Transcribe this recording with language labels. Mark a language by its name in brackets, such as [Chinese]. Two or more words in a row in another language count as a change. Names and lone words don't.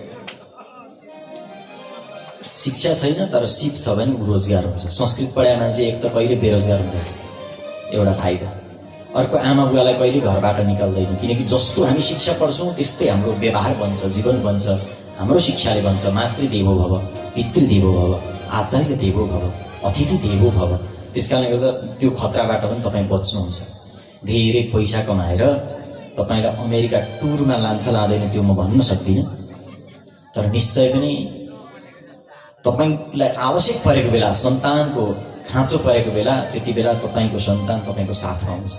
[Nepali] शिक्षा छैन तर सिप छ भने रोजगार हुन्छ। संस्कृत पढाए मान्छे एक त कहिले बेरोजगार हुँदैन, एउटा फाइदा। अर्को, आमा बुवालाई कहिले घरबाट निकाल्दैन, किनकि जस्तो हामी शिक्षा पढ्छौँ त्यस्तै हाम्रो व्यवहार बन्छ, जीवन बन्छ। हाम्रो शिक्षाले भन्छ [Sanskrit] मातृदेवो भव, पितृदेवो भव, आचार्य देवो भव, अतिथि देवो भव। [Nepali] त्यसकारणले गर्दा त्यो खतराबाट पनि तपाईँ बच्नुहुन्छ। धेरै पैसा कमाएर तपाईँलाई अमेरिका टुरमा लान्छ लाँदैन त्यो म भन्न सक्दिनँ, तर निश्चय पनि तपाईँलाई आवश्यक परेको बेला, सन्तानको खाँचो परेको बेला, त्यति बेला तपाईँको सन्तान तपाईँको साथमा हुन्छ।